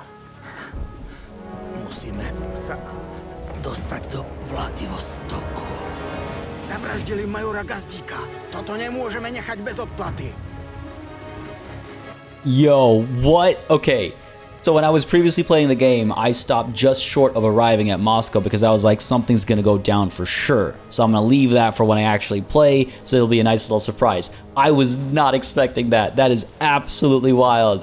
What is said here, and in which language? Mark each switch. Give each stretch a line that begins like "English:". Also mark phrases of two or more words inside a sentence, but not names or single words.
Slovak: Musíme sa dostať do Vladivostoku. Zavraždili majora Gazdíka. Toto nemôžeme nechať bez odplaty.
English: Yo, what? Okay. So when I was previously playing the game, I stopped just short of arriving at Moscow because I was like, something's gonna go down for sure. So I'm gonna leave that for when I actually play, so it'll be a nice little surprise. I was not expecting that. That is absolutely wild.